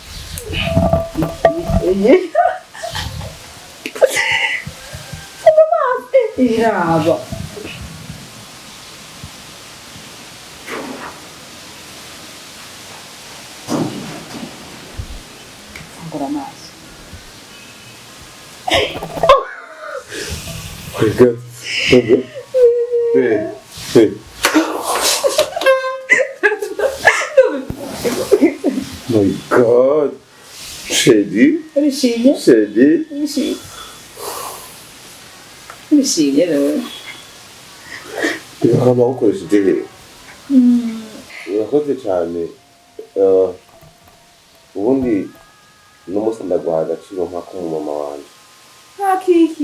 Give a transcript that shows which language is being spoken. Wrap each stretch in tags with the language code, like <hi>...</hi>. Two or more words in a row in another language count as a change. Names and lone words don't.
<sw>Funga maso. Iraba. Funga maso.</sw> <en>Oh my God. Hey. My God.</en> <rw>Shady. Urishimye? Shady. Urishimye rero. Urabona ukoresha ideheri. Urakoze cyane. Ubundi n'umunsi ndaguha agaciro nk'ako mu mama wanje. Hakiki.</rw>